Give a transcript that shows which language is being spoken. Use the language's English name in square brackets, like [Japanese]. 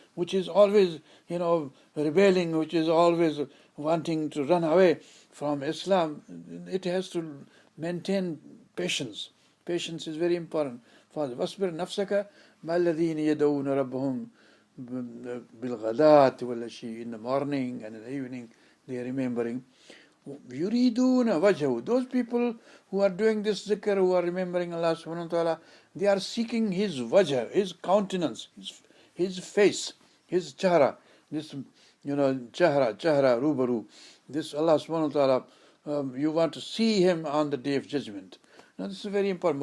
[English] which is always, rebelling, which is always wanting to run away from Islam, it has to maintain patience. Patience is very important. Father, [Arabic] وَاصْبِرْ نَفْسَكَ مَا الَّذِينَ يَدْعُونَ رَبَّهُمْ بِالْغَدَاةِ وَالْعَشِيِّ. [English] In the morning and in the evening, they are remembering. [Arabic] يُرِيدُونَ وَجْهَهُ. [English] Those people who are doing this zikr, who are remembering Allah subhanahu wa ta'ala, they are seeking His wajh, His countenance, His face, His chahra. This, chahra, rubaru. This Allah subhanahu wa ta'ala, you want to see Him on the Day of Judgment. Now this is very important.